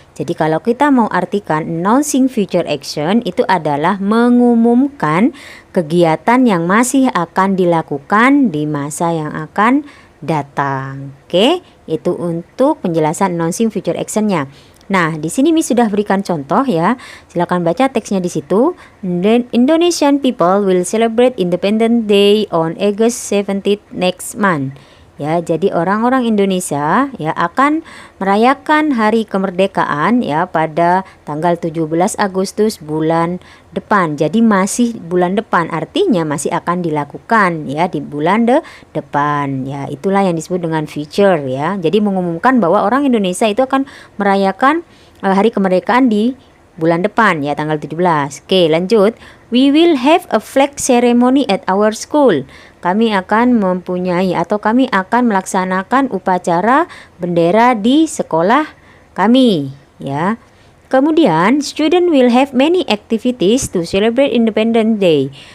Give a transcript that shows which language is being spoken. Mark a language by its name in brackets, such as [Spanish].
[Indonesian] Jadi kalau kita mau artikan announcing future action itu adalah mengumumkan kegiatan yang masih akan dilakukan di masa yang akan datang. Oke, itu untuk penjelasan announcing future actionnya. Nah, di sini Miss sudah berikan contoh ya. Silakan baca teksnya di situ. [English] Indonesian people will celebrate Independence Day on August 17th next month. [Indonesian] Ya, jadi orang-orang Indonesia ya akan merayakan hari kemerdekaan ya pada tanggal 17 Agustus bulan depan. Jadi masih bulan depan, artinya masih akan dilakukan ya di bulan depan. Ya, itulah yang disebut dengan future ya. Jadi mengumumkan bahwa orang Indonesia itu akan merayakan hari kemerdekaan di bulan depan ya tanggal 17. Oke, lanjut. [English] We will have a flag ceremony at our school. [Indonesian] Kami akan mempunyai atau kami akan melaksanakan upacara bendera di sekolah kami ya. Kemudian [English] student will have many activities to celebrate Independence Day.